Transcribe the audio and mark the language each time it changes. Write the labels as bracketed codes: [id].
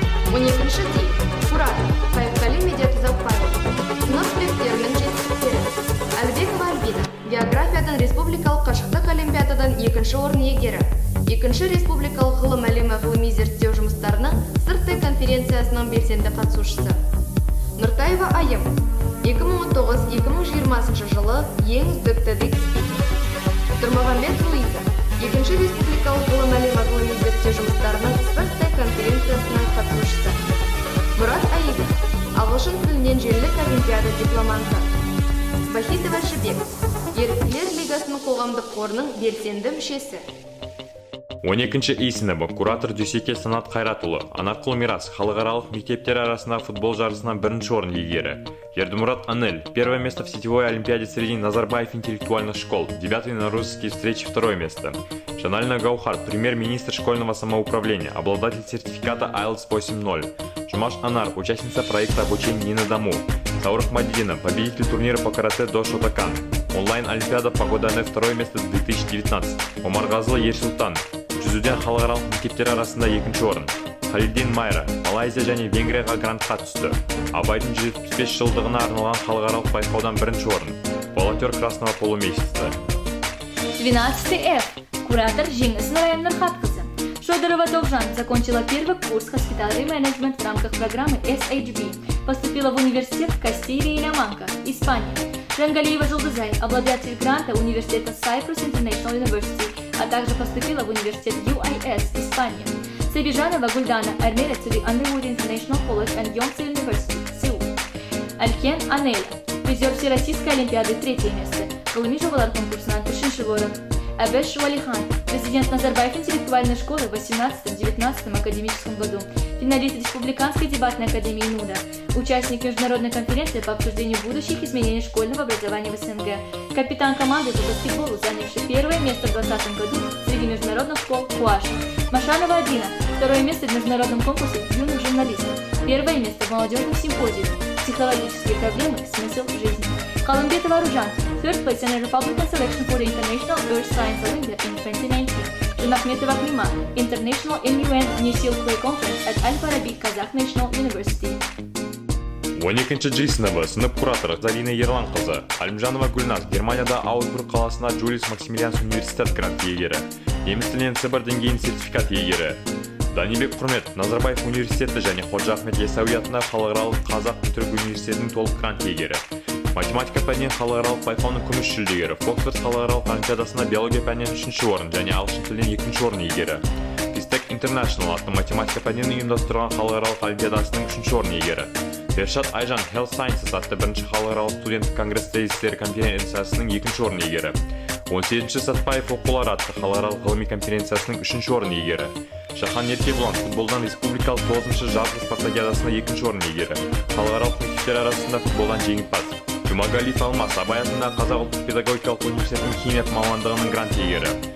[kk] 12 дей. Куратор Сайыпқали Медет Заупаев. Сынып түлектерінің жетістіктері. Әлбекова Альбина, географиядан республикалық қашықтық олимпиададан 2 орын иегері. 2 республикалық ғылым әлемі ғылыми зерттеу жұмыстарының сырттай конференциясының белсенді қатысушысы. Нұртаева Айым, 2019-2020 жылы ең үздік TEDx спикер. Тұрмағанбет Луиза, 2 республикалық ғылым әлемі ғылыми зерттеу жұмыстарының сырттай конференциясының қатысушысы. Мұрат Аида, ағылшын тілінен желілік олимпиада дипломанты. Бахитова Жібек, Еріктілер лигасының қоғамдық қорының белсенді мүшесі. 12 И сыныбы, куратор Дүйсеке Санат Қайратұлы, Анарқұл Мирас, халықаралық мектептер арасында футбол жарысынан 1 орын иегері. [ru] Ердумурат Анель, первое место в сетевой олимпиаде среди Назарбаев интеллектуальных школ, 9 на русские встречи, 2 место. Жанальна Гаухар, премьер-министр школьного самоуправления, обладатель сертификата IELTS 8.0. Жумаш Анар, участница проекта обучения не на дому. Саурах Мадидина, победитель турнира по карате до Шотакан. Онлайн-олимпиада по Годанэ, 2 место 2019. [kk] Омарғазылы Ерсултан, жүзуден халықаралық мектептер арасында 2 орын. Халидин Майра, Малайзия және Венгрияға грантқа түсті. Абайдың 175 жылдығына арналған халықаралық байқаудан 1 орын. [ru] Волонтер Красного полумесяца. 12 F. [kk] Куратор Жеңіс Нұрайым Нұрхатқызы. [ru] Шодорова Довжан закончила первый курс Hospitality Management в рамках программы SHB. Поступила в университет Кастилия и Ля-Манка, Испания. Жангалиева Жулдызай, обладатель гранта университета Cyprus International University, а также поступила в университет UIS, Испания. Сабижанова Гульдана, армеец в Underwood International College and Yonsei University, Сеул. Алькен Анеля, призер Всероссийской олимпиады 3 место, [kk] ғылыми жобалар конкурсынан 3 орын. [ru] Абеш Валихан, президент Назарбаев интеллектуальной школы в 18-19 академическом году, финалист Республиканской дебатной академии НУДА, участник международной конференции по обсуждению будущих изменений школьного образования в СНГ, капитан команды по баскетболу, занявший 1 место в 2020 году среди международных школ КУАШ. Машанова Адина, 2 место в международном конкурсе юных журналистов, 1 место в молодежном симпозиуме «Психологические проблемы. Смысл жизни». Калымбетова Аружан, [en] third place in a Republican selection for the International Earth Science Olympiad in 2019. Жумахметова Клима, International MUN New Seal Play Conference at Al-Farabi Kazakh National University. [kk] 12-ші G сыныбы сынып кураторы Зарина Ерлан қызы, Алимжанова Гүлназ Германияда Аусбург қаласына Джулиус Максимилианс университет грант иегері, неміс тілінен Сібір деңгейін сертификат иегері. Данибек Құрмет Назарбаев университеті және Ходжа Ахмет Яссауи атындағы халықаралық Қазақ-Түрік университетінің толық грант иегері. Математика пәнінен халықаралық байқауының күміс жүлдегері, Фоксфорд халықаралық олимпиадасында биология пәнінен 3-ші орын және ағылшын тілінен 2-ші орын иегері. Fistech International атты математика пәнінен ұйымдастырылған халықаралық олимпиадасының 3-ші орын иегері. Бершат Айжан Health Sciences атты 1-ші халықаралық студенттік конгресс тезистері конференциясының 2-ші орын иегері. 17-ші Сатпаев оқулары атты халықаралық ғылыми конференциясының 3-ші орын иегері. Шахан Еркебұлан футболдан республикалық 9-ші жазғы спартакиадасында 2-ші орын иегері. Халықаралық мектептер арасында футболдан жеңімпаз. Жұмагалиев Алмас Абай атындағы Қазақ ұлттық педагогикалық университетінің химия мамандығының грант иегері.